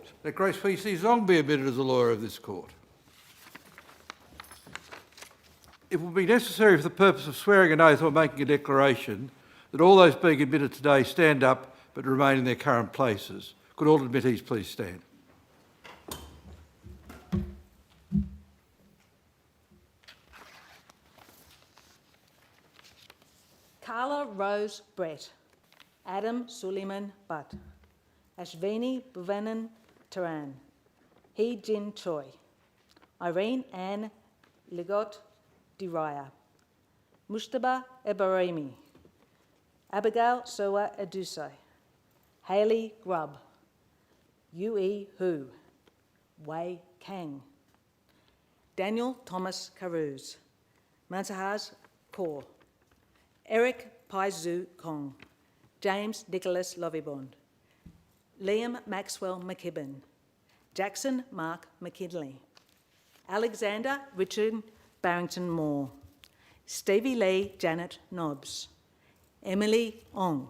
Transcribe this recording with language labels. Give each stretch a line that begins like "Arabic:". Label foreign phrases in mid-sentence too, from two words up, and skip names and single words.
English: That Grace Hui Si Zong be admitted as a lawyer of this court. It will be necessary for the purpose of swearing an oath or making a declaration that all those being admitted today stand up but remain in their current places. Could all admittees please stand? Carla Rose Brett. Adam Suleiman Butt. Ashvini Bhuvanan Taran. Hee Jin Choi. Irene Ann Ligot Diraya. Mustaba Ebarimi. Abigail Soa Adusai. Hayley Grubb. Yue Hu. Wei Kang. Daniel Thomas Carouse. Mansahaz Kaur. Eric Paizu Kong. James Nicholas Lovibond. Liam Maxwell McKibben. Jackson Mark McKinley. Alexander Richard Barrington Moore. Stevie Lee Janet Nobbs. Emily Ong.